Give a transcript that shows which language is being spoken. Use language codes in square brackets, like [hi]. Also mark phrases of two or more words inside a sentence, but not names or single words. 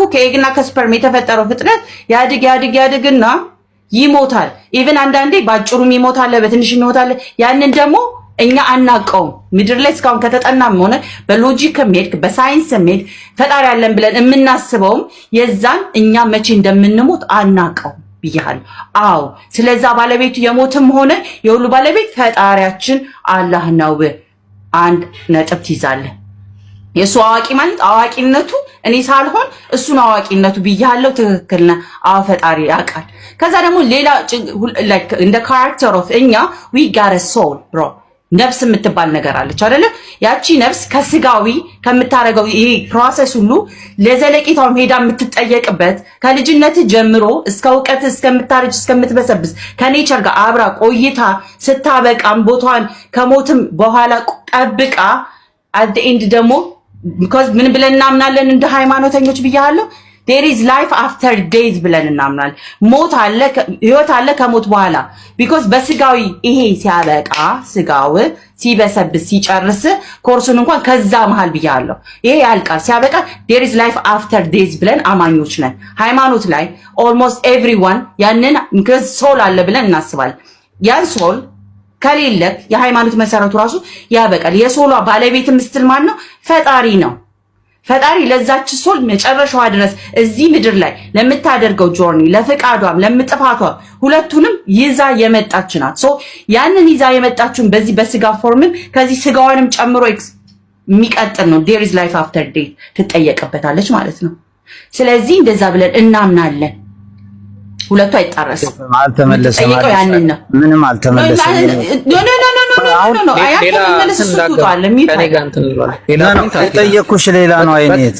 [am] ከኤግና ከስፐርም የተፈጠረው ፍጥረት ያድግና ይሞታል። ኢቭን አንዳንዴ ባጭሩም ይሞታል፣ በትንሽም ይሞታል። ያንን ደግሞ እኛ አናውቀውም። ምድር ላይ እስካሁን ከተጠናም ሆነ በሎጂክ ሄድ በሳይንስ ሄድ ፈጣሪ ያለን ብለን የምናስበውም የዛን እኛ መቼ እንደምንሞት አናውቀውም ብያለሁ። አዎ፣ ስለዛ ባለቤቱ የሞትም ሆነ የሁሉ ባለቤት ፈጣሪያችን አላህ ነው። አንድ ነጥብ ትይዛለህ። የሱ አዋቂ ማለት አዋቂነቱ እኔ ሳልሆን እሱ ነው አዋቂነቱ ብያለሁ። ትክክል ነህ። አዎ ፈጣሪ ያውቃል። ከዛ ደግሞ ሌላ እንደ [en] character of [am] እኛ [en] we got a soul bro [am] ነፍስ የምትባል ነገር አለች አይደለ? ያቺ ነፍስ ከስጋዊ ከምታረገው ይሄ ፕሮሰስ ሁሉ ለዘለቂታው ሄዳ የምትጠየቅበት ከልጅነት ጀምሮ እስከ እውቀት እስከምታረጅ እስከምትበሰብስ ከኔቸር ጋር አብራ ቆይታ ስታበቃም ቦታን ከሞትም በኋላ ጠብቃ [en] at the end [am] ደግሞ because ምን ብለን እናምናለን እንደ ሃይማኖተኞች ብያለሁ [en] there is life after [am] death ብለን እናምናለን። ሞት አለ ህይወት አለ ከሞት በኋላ because በስጋዊ ይሄ ሲያበቃ ስጋው ሲበሰብስ ሲጨርስ ኮርሱን እንኳን ከዛ መሃል ብያለሁ ይሄ ያልቃል ሲያበቃ [en] there is life after death [am] ብለን አማኞች ነን። ሃይማኖት ላይ [en] almost everyone [am] ያንን [en] because soul [am] አለ ብለን እናስባለን። ያን soul ከሌለ የሃይማኖት መሰረቱ ራሱ ያበቃል። የሶሏ ባለቤት ምስትል ማን ነው? ፈጣሪ ነው። ፈጣሪ ለዛች ሶል መጨረሻዋ ድረስ እዚህ ምድር ላይ ለምታደርገው ጆርኒ ለፍቃዷም ለምጥፋቷም ሁለቱንም ይዛ የመጣች ናት። ሶ ያንን ይዛ የመጣችውን በዚህ በስጋ ፎርምም ከዚህ ስጋዋንም ጨምሮ የሚቀጥል ነው። [en] there is life after death [am] ትጠየቅበታለች ማለት ነው። ስለዚህ እንደዛ ብለን እናምናለን። ሁለቱ አይጣረስም። አልተመለሰም ማለት ያንን ነው። ምንም አልተመለሰም። ኖ የጠየኩሽ ሌላ ነው አይነት